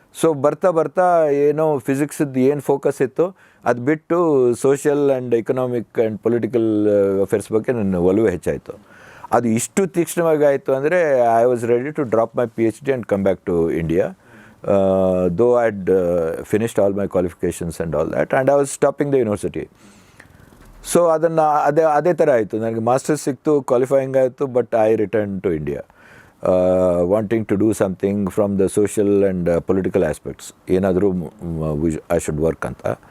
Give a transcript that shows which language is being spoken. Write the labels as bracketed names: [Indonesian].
[Kannada] So ಬರ್ತಾ ಬರ್ತಾ ಏನೋ ಫಿಸಿಕ್ಸದ್ದು ಏನು ಫೋಕಸ್ ಇತ್ತು ಅದು ಬಿಟ್ಟು [English] social and economic and political affairs [Kannada] ಬಗ್ಗೆ ನನ್ನ ಒಲವು ಹೆಚ್ಚಾಯಿತು. ಅದು ಇಷ್ಟು ತೀಕ್ಷ್ಣವಾಗಿ ಆಯಿತು ಅಂದರೆ [English] I was ready to drop my PhD and come back to India. Though I had finished all my qualifications and all that, and I was stopping the university. [Kannada] So ಅದನ್ನು ಅದೇ ಥರ ಆಯಿತು. ನನಗೆ ಮಾಸ್ಟರ್ಸ್ ಸಿಕ್ತು, ಕ್ವಾಲಿಫೈಯಿಂಗ್ ಆಯಿತು, [English] but I return to India wanting to do something from the social and political aspects, [Kannada] ಏನಾದರೂ [English] I should work [Kannada] ಅಂತ.